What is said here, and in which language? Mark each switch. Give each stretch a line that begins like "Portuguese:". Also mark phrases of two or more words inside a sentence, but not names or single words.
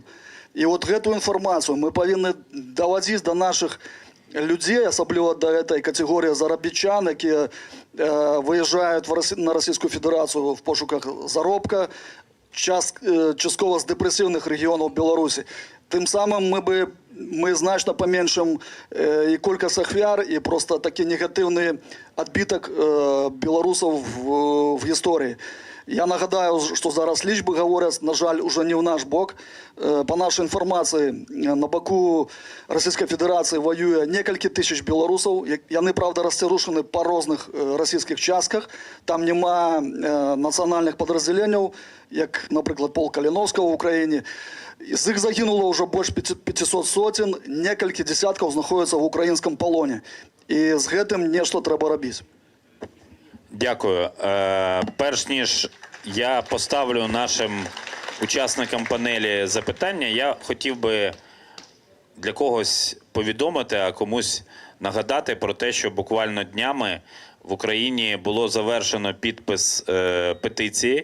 Ukrainian: І от цю інформацію ми повинні доводити до наших людей, особливо до цієї категорії заробітчан, які виїжджають на Російську Федерацію в пошуках заробка, частково з депресивних регіонів Білорусі. Тим самим ми значно поменшимо і кількість ахвяр, і просто такий негативний відбиток білорусів в історії.
Belarusian: Я нагадаю, што зараз лічбы гавораць, на жаль, уже не ў наш бок. Па нашай інфармацыі, на баку Расійскай Федэрацыі воюе некалькі тысяч беларусаў. Яны, правда, расцярушаны па розных расійскіх частках. Там няма нацыянальных падраздзяленняў, як, напрыклад, полк Каліновскага ў Украіне. З іх загінула ўжо больш 500 соцен, некалькі дзесяткаў знаходзяцца ў украінскім палоне. І з гэтым нешта трэба рабіць.
Ukrainian: Дякую. Перш ніж я поставлю нашим учасникам панелі запитання, я хотів би для когось повідомити, а комусь нагадати про те, що буквально днями в Україні було завершено підпис петиції.